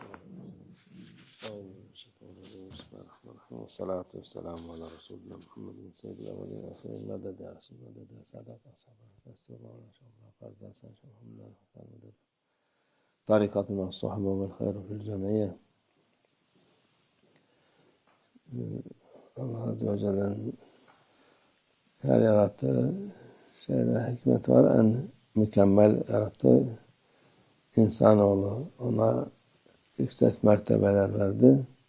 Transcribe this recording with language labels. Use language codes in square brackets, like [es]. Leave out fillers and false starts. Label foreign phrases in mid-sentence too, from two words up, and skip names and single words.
[ar] بسم الله الرحمن الرحيم والصلاة والسلام على رسولنا محمد سيد الأولين والآخرين مدد يا رسول مدد يا سادات أصحاب الرسول إن شاء الله فاز داسان الحمد لله مدد طريقتنا الصحبة والخير في الجمعية. [tr] Allah [ar] عز وجل'nin [tr] her yarattığı şeyde hikmet var. En mükemmel yarattığı insanoğlu. Ona yüksek mertebeler verdi.